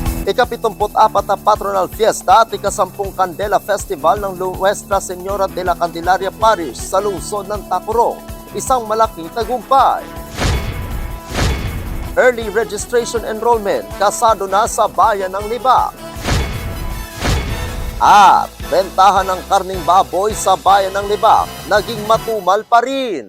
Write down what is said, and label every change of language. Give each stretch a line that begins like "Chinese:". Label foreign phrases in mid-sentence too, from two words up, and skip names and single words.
Filipino: Ika-74 na Patronal Fiesta at ika-10 Candela Festival ng Nuestra Señora de la Candelaria Parish sa lungsod ng Tacurong, isang malaking tagumpay.
English: Early registration enrollment,
Filipino: kasado na sa bayan ng Libak. At bentahan ng karning baboy sa bayan ng Libak, naging matumal pa rin.